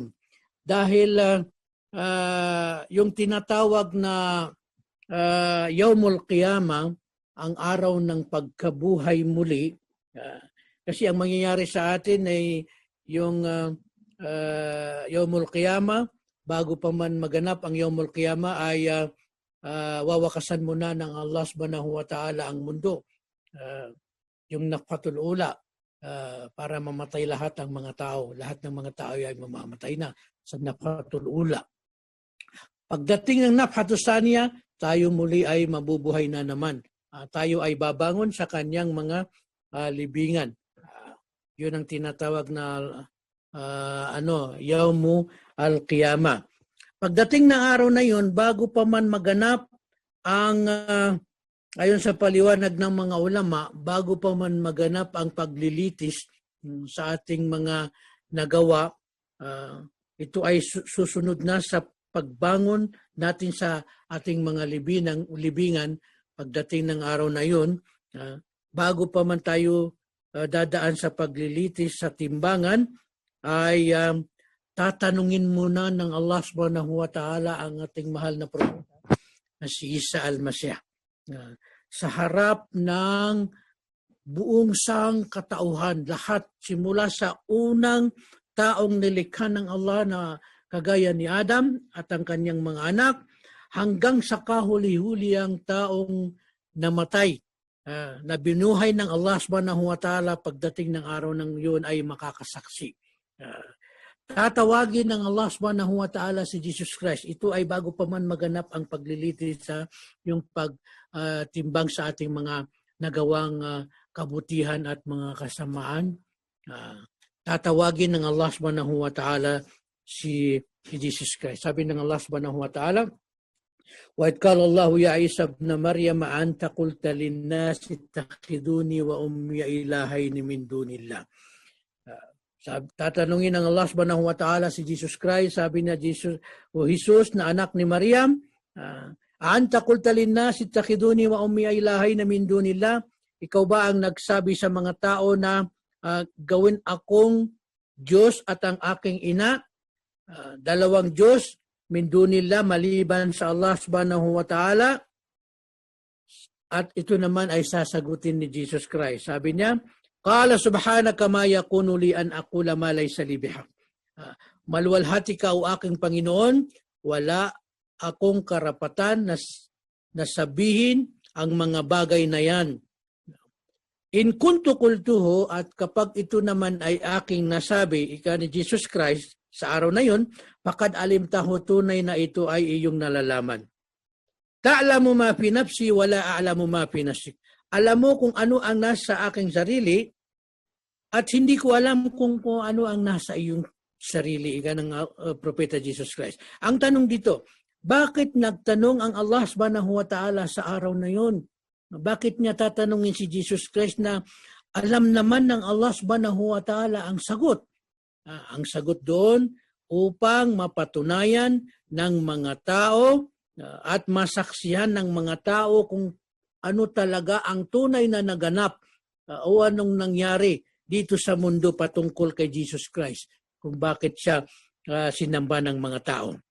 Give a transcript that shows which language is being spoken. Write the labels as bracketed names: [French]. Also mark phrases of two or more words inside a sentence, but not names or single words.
[Filipino] Dahil yung tinatawag na [Arabic] يوم القيامة, [Filipino] ang araw ng pagkabuhay muli, Kasi ang mangyayari sa atin ay yung [Arabic] يوم القيامة, [Filipino] bago pa man maganap ang [Arabic] يوم القيامة [Filipino] ay wawakasan muna ng [Arabic] الله سبحانه وتعالى [Filipino] ang mundo. Yung [Arabic] النفخة الأولى, [Filipino] para mamatay lahat ng mga tao. Lahat ng mga tao ay mamamatay na sa [Arabic] النفخة الأولى. [Filipino] Pagdating ng [Arabic] النفخة الثانية, [Filipino] tayo muli ay mabubuhay na naman. Tayo ay babangon sa kanyang mga libingan. Yun ang tinatawag na [Arabic] يوم القيامة. [Filipino] Pagdating ng araw na yun, bago pa man maganap ang ayon sa paliwanag ng mga ulama, bago pa man maganap ang paglilitis sa ating mga nagawa, ito ay susunod na sa pagbangon natin sa ating mga libingan pagdating ng araw na yun. Bago pa man tayo dadaan sa paglilitis sa timbangan, ay tatanungin muna ng [Arabic] الله سبحانه وتعالى [Filipino] ang ating mahal na propeta na si Isa al-Masih. Sa harap ng buong sangkatauhan, lahat simula sa unang taong nilikha ng Allah na kagaya ni Adam at ang kanyang mga anak, hanggang sa kahuli-huli ang taong namatay, na binuhay ng [Arabic] الله سبحانه وتعالى [Filipino] pagdating ng araw ng yun ay makakasaksi. Tatawagin ng [Arabic] الله سبحانه وتعالى [Filipino] si Jesus Christ. Ito ay bago pa man maganap ang paglilitis sa yung pagtimbang sa ating mga nagawang kabutihan at mga kasamaan. Tatawagin ng [Arabic] الله سبحانه وتعالى [Filipino] si Jesus Christ. Sabi ng [Arabic] الله سبحانه وتعالى, وَإِذْ قَالَ اللَّهُ يَا عِيسَى ابْنَ مَرْيَمَ أَنْتَ قُلْتَ لِلنَّاسِ اتَّخِذُونِي وَأُمِّيَ إِلَٰهَيْنِ مِن دُونِ اللَّهِ. [Filipino] Tatanungin ng [Arabic] الله سبحانه وتعالى [Filipino] si Jesus Christ, sabi niya, Jesus na anak ni Maryam, [Arabic] أنت قلت للناس اتخذوني وأمي إلهين من دون الله. [Filipino] Ikaw ba ang nagsabi sa mga tao na gawin akong Diyos at ang aking ina, dalawang Diyos, [Arabic] من دون الله, [Filipino] maliban sa [Arabic] الله سبحانه وتعالى? [Filipino] At ito naman ay sasagutin ni Jesus Christ. Sabi niya, [Arabic] قال سبحانك ما يكون لي أن أقول ما ليس لي بحق. [Filipino] Maluwalhati ka o aking Panginoon, wala akong karapatan na sabihin ang mga bagay na yan. [Arabic] إن كنت قلته, [Filipino] at kapag ito naman ay aking nasabi, ika ni Jesus Christ, sa araw na yun, [Arabic] فقد علمته, [Filipino] tunay na ito ay iyong nalalaman. [Arabic] تعلم ما في نفسي ولا أعلم ما في نفسك. [Filipino] Alam mo kung ano ang nasa aking sarili at hindi ko alam kung ano ang nasa iyong sarili, ika ng Propeta Jesus Christ. Ang tanong dito, bakit nagtanong ang [Arabic] الله سبحانه وتعالى [Filipino] sa araw na yun? Bakit niya tatanungin si Jesus Christ na alam naman ng [Arabic] الله سبحانه وتعالى [Filipino] ang sagot? Ang sagot doon upang mapatunayan ng mga tao at masaksihan ng mga tao kung ano talaga ang tunay na naganap o anong nangyari dito sa mundo patungkol kay Jesus Christ, kung bakit siya sinamba ng mga tao.